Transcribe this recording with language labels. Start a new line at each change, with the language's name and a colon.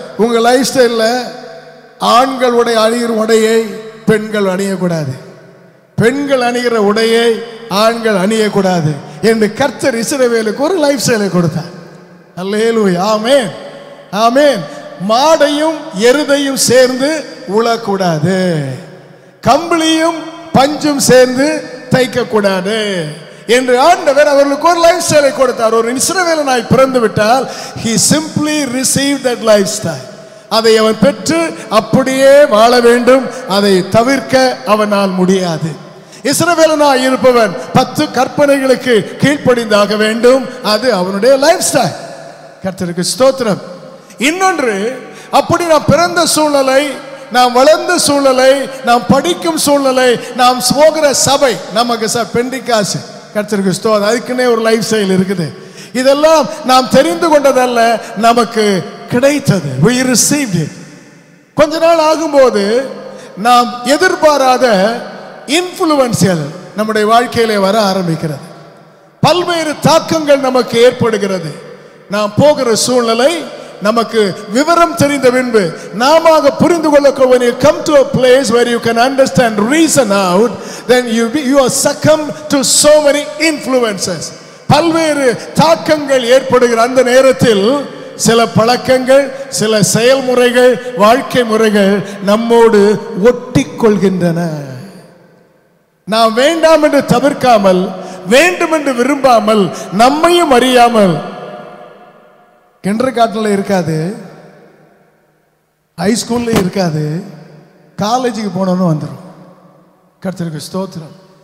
Tamil: உங்க லைஃப் ஸ்டைல்ல ஆண்களுடைய அணிகிற உடையை பெண்கள் அணியக்கூடாது, பெண்கள் அணிகிற உடையை ஆண்கள் அணியக்கூடாது என்று கர்த்தர் இஸ்ரவேலுக்கு ஒரு லைஃப் ஸ்டைலை கொடுத்தார். அல்லேலூயா, ஆமென், ஆமென். மாடையும் எருதையும் சேர்ந்து உழக்கூடாது, கம்பளியும் பஞ்சும் சேர்ந்து தைக்க கூடாது என்று ஆண்டவர் அவர்களுக்கு ஒரு லைஃப் ஸ்டைலை கொடுத்தார். ஒரு இஸ்ரவேலனாய் பிறந்து விட்டால்
English: he simply received that lifestyle.
Tamil: அதை அவன் பெற்று அப்படியே வாழ வேண்டும், அதை தவிர்க்க அவனால் முடியாது. இஸ்ரவேலனாய் இருப்பவன் 10 கற்பனைகளுக்கு கீழ்ப்படிந்தாக வேண்டும், அது அவனுடைய லைஃப் ஸ்டைல். கர்த்தருக்கு ஸ்தோத்திரம். இன்னொன்று, அப்படி நாம் பிறந்த சூழ்நிலை, நாம் வளர்ந்த சூழ்நிலை, நாம் படிக்கும் சூழ்நிலை, நாம் போகிற சபை, நமக்கு பெண்டிகாசு, கர்த்தருக்கு ஸ்தோத்திரம், அதுக்குன்னே ஒரு லைஃப் ஸ்டைல் இருக்குது. இதெல்லாம் நாம் தெரிந்து கொண்டதல்ல, நமக்கு கிடைத்தது.
English: We received it.
Tamil: கொஞ்ச நாள் ஆகும்போது நாம் எதிர்பாராத இன்ஃப்ளூயன்ஸ்கள் நம்முடைய வாழ்க்கையிலே வர ஆரம்பிக்கிறது. பல்வேறு தாக்கங்கள் நமக்கு ஏற்படுகிறது. நாம் போகிற சூழ்நிலை நமக்கு விவரம் தெரிந்த பின்பு நாம புரிந்து கொள்ள,
English: when you come to a place where you can understand, reason out, then you are succumb to so many influences.
Tamil: பல்வேறு தாக்கங்கள் ஏற்படுகிற அந்த நேரத்தில் சில பழக்கங்கள், சில செயல்முறைகள், வாழ்க்கை முறைகள் நம்மோடு ஒட்டிக்கொள்கின்றன. நாம் வேண்டாம் என்று தவிர்க்காமல், வேண்டும் என்று விரும்பாமல், நம்மையும் அறியாமல், கிண்டர் கார்டன்ல இருக்காது, ஹைஸ்கூல்ல இருக்காது, காலேஜுக்கு போனோன்னு வந்துடும். கர்த்தருக்கு ஸ்தோத்திரம்.